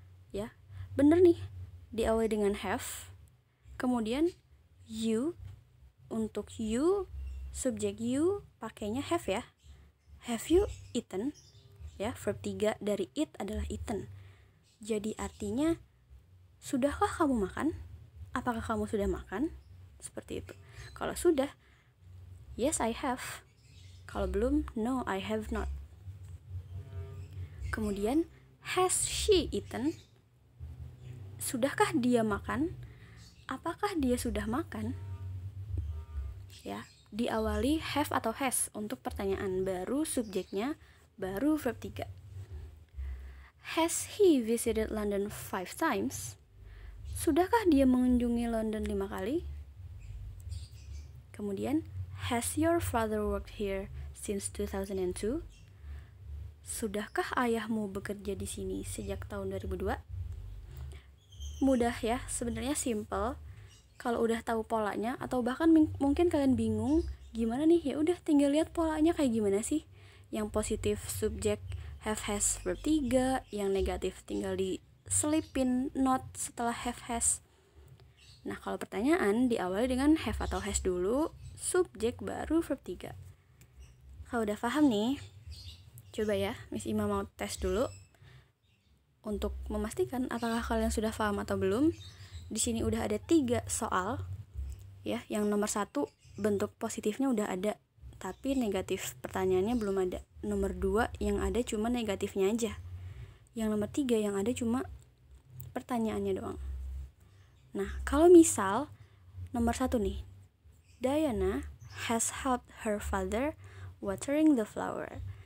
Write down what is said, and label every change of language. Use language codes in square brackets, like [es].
[id] Ya, bener nih, diawali dengan have. Kemudian you, untuk you, subjek you pakainya have ya. [en] Have you eaten? [id] Ya, verb 3 dari eat adalah eaten. Jadi artinya, sudahkah kamu makan? Apakah kamu sudah makan? Seperti itu. Kalau sudah, [en] yes I have. [id] Kalau belum, [en] no I have not. [id] Kemudian, [en] has she eaten? [id] Sudahkah dia makan? Apakah dia sudah makan? Ya, diawali have atau has untuk pertanyaan, baru subjeknya, baru verb 3. [en] Has he visited London 5 times? [id] Sudahkah dia mengunjungi London 5 kali? Kemudian, [en] has your father worked here since 2002? [id] Sudahkah ayahmu bekerja di sini sejak tahun 2002? Mudah ya, sebenarnya simple. Kalau udah tahu polanya, atau bahkan mungkin kalian bingung gimana nih, ya udah tinggal lihat polanya kayak gimana sih. Yang positif subjek have has verb 3, yang negatif tinggal diselipin not setelah have has. Nah, kalau pertanyaan diawali dengan have atau has dulu, subjek baru verb 3. Kalau udah paham nih, coba ya, Miss Ima mau tes dulu untuk memastikan apakah kalian sudah paham atau belum. Di sini udah ada 3 soal ya. Yang nomor 1 bentuk positifnya udah ada, tapi negatif pertanyaannya belum ada. Nomor 2 yang ada cuma negatifnya aja. Yang nomor 3 yang ada cuma pertanyaannya doang. Nah, kalau misal nomor 1 nih, [en] Diana has helped her father watering the flower.